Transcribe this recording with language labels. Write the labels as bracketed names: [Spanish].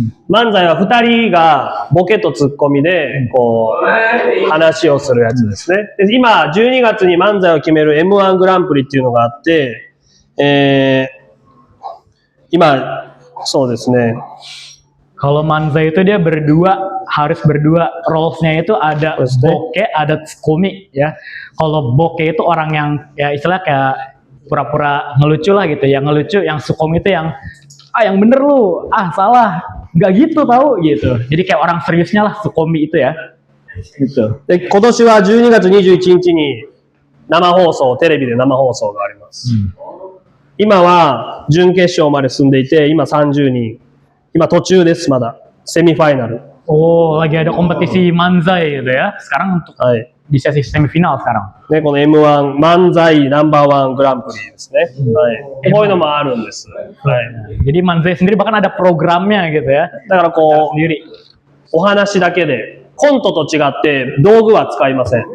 [Japanese] 漫才は2人がボケとツッコミで、こう、話をするやつですね。で今、12月に漫才を決める M1 グランプリっていうのがあって、今、そうですね。 [Indonesian] Kalau manzai itu dia berdua, harus berdua. Roles-nya itu ada bokeh, ada tsukumi ya. Kalau bokeh itu orang yang ya istilah kayak pura-pura ngelucu lah gitu. Yang ngelucu, yang tsukumi itu yang yang bener lu, salah. Nggak gitu tahu gitu. Jadi kayak orang seriusnya lah tsukumi itu ya. Gitu. [Japanese] で、今年は12月21日に生放送、テレビで生放送があります。今は準決勝まで進んでいて、今30人。今途中です、まだ。セミファイナル。 [Indonesian] Oh, lagi ada kompetisi manzai gitu ya. Sekarang untuk di sesi semifinal sekarang. [Japanese] ね、この M1 漫才ナンバーワングランプリですね。はい。こういうのもあるんです。はい。 [Indonesian] Jadi manzai sendiri bahkan ada programnya gitu ya. [Japanese] だからこう、お話だけで、コントと違って道具は使いません。